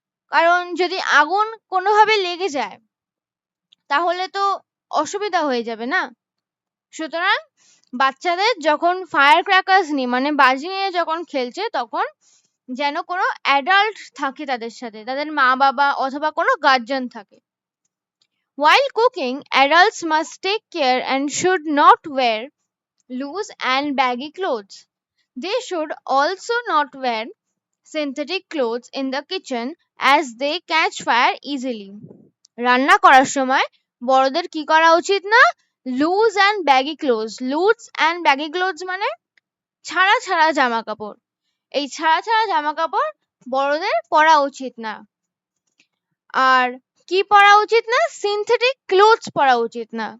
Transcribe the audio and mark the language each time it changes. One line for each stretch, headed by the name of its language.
Bangla: কারণ যদি আগুন কোনোভাবে লেগে যায় তাহলে তো অসুবিধা হয়ে যাবে না। সুতরাং বাচ্চাদের যখন ফায়ার ক্র্যাকার্স নিয়ে মানে বাজি নিয়ে যখন খেলছে তখন যেন কোনো অ্যাডাল্ট থাকে তাদের সাথে, তাদের মা বাবা অথবা কোনো গার্জিয়ান থাকে।
English: While cooking, adults must take care and should not wear loose and baggy clothes. They should also not wear synthetic clothes in the kitchen as they catch fire easily.
Bangla: রান্না করার সময় বড়দের কি করা উচিত না? Loose and baggy clothes. Loose and baggy clothes মানে ছাড়া ছাড়া জামা কাপড়। এই ছাড়া ছাড়া জামা কাপড় বড়দের পরা উচিত না। আর কি পরা উচিত না? সিনথেটিক ক্লোথস পরা উচিত না।